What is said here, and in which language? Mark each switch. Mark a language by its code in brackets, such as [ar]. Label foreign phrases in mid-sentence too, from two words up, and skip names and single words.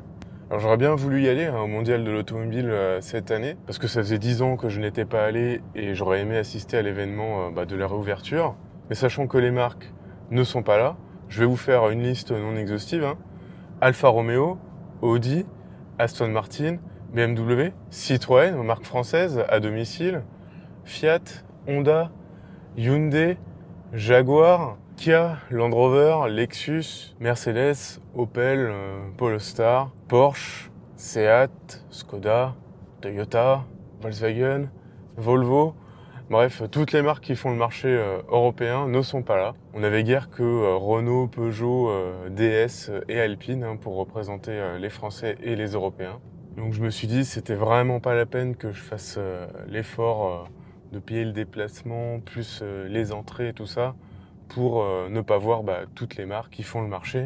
[fr] Alors j'aurais bien voulu y aller au Mondial de l'automobile cette année, parce que ça faisait 10 ans que je n'étais pas allé et j'aurais aimé assister à l'événement de la réouverture. Mais sachant que les marques ne sont pas là, je vais vous faire une liste non exhaustive. Alfa Romeo, Audi, Aston Martin, BMW, Citroën, marque française à domicile, Fiat, Honda, Hyundai, Jaguar, Kia, Land Rover, Lexus, Mercedes, Opel, Polestar, Porsche, Seat, Skoda, Toyota, Volkswagen, Volvo. Bref, toutes les marques qui font le marché européen ne sont pas là. On n'avait guère que Renault, Peugeot, DS et Alpine pour représenter les Français et les Européens. Donc je me suis dit c'était vraiment pas la peine que je fasse l'effort de payer le déplacement, plus les entrées et tout ça, pour ne pas voir toutes les marques qui font le marché.